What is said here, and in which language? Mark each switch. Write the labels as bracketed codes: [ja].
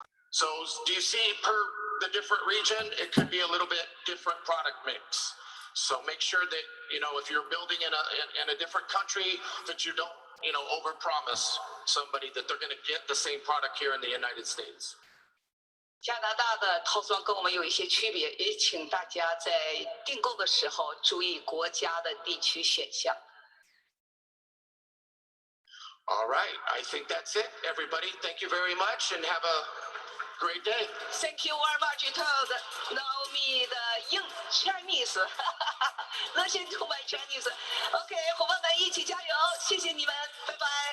[en] So do you see per the different region, it could be a little bit different product mix. So make sure that, you know, if you're building in a different country, that you don't, you know, overpromise somebody that they're going to get the same product here in the United States. [zh] 加拿大的套装跟我们有一些区别，也请大家在订购的时候注意国家的地区选项。 [en] All right, I think that's it, everybody. Thank you very much and have a great day. Thank you very much. You told Naomi the Chinese. Listen to my Chinese. OK， [zh] 伙伴们一起加油！谢谢你们，拜拜。